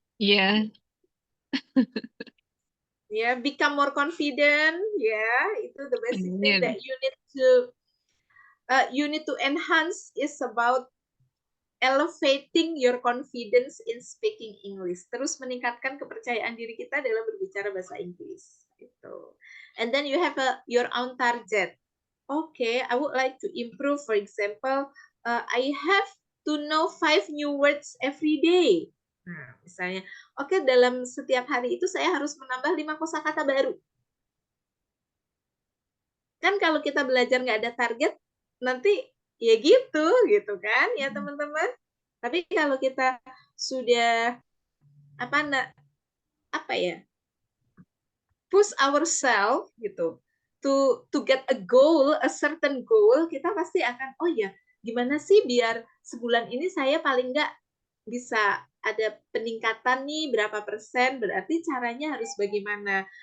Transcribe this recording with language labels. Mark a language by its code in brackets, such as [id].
[en] Yeah. Ya, become more confident. Ya, itu the basic thing [id] Amin. [en] that you need to enhance is about elevating your confidence in speaking English. [id] Terus meningkatkan kepercayaan diri kita dalam berbicara bahasa Inggris. Gitu. [en] And then you have your own target. Okay, I would like to improve. For example, I have to know 5 new words every day. [id] Nah, misalnya, oke, dalam setiap hari itu saya harus menambah 5 kosakata baru. Kan kalau kita belajar nggak ada target, nanti ya gitu kan, ya teman-teman. Tapi kalau kita sudah apa ya, [en] push ourselves [id] gitu, [en] to get a goal, a certain goal, [id] kita pasti akan, oh ya, gimana sih biar sebulan ini saya paling nggak bisa ada peningkatan nih berapa persen, berarti caranya harus bagaimana.